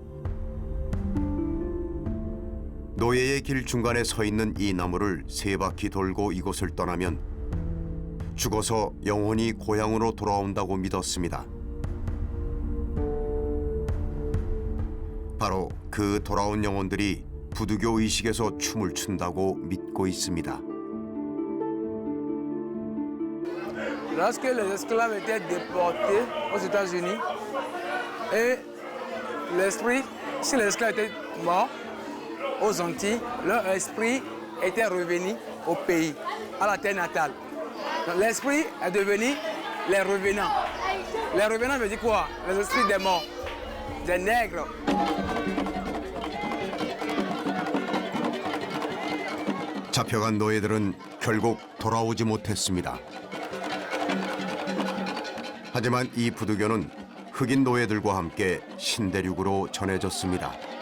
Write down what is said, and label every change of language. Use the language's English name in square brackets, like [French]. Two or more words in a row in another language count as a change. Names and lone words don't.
[Korean] 노예의 길 중간에 서 있는 이 나무를 세 바퀴 돌고 이곳을 떠나면 죽어서 영혼이 고향으로 돌아온다고 믿었습니다. 바로 그 돌아온 영혼들이 부두교 의식에서 춤을 춘다고 믿고 있습니다. [French] Lorsque les esclaves étaient déportés aux États-Unis et l'esprit, si les esclaves étaient morts aux Antilles, leur esprit était revenu au pays, à la terre natale. Donc l'esprit est devenu les revenants. Les revenants veut dire quoi? Les esprits des morts, des nègres. [Korean] 잡혀간 노예들은 결국 돌아오지 못했습니다. 하지만 이 부두교는 흑인 노예들과 함께 신대륙으로 전해졌습니다.